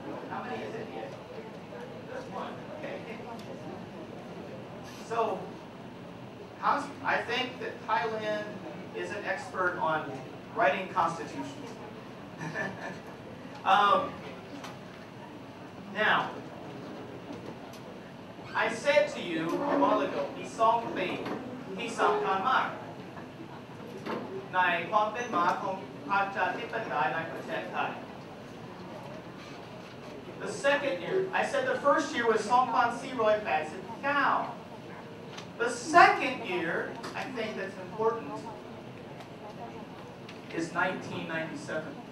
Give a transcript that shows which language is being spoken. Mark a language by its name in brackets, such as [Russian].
[English] How many is it yet? Just one. Okay. So, I think that Thailand is an expert on writing constitutions. Now, I said to you a while ago, [Thai] มีสองสิ่งที่สำคัญมากในความเป็นมาของประชาธิปไตยในประเทศไทย [English] The second year, I said the first year was 2489. The second year, I think that's important, is 1997.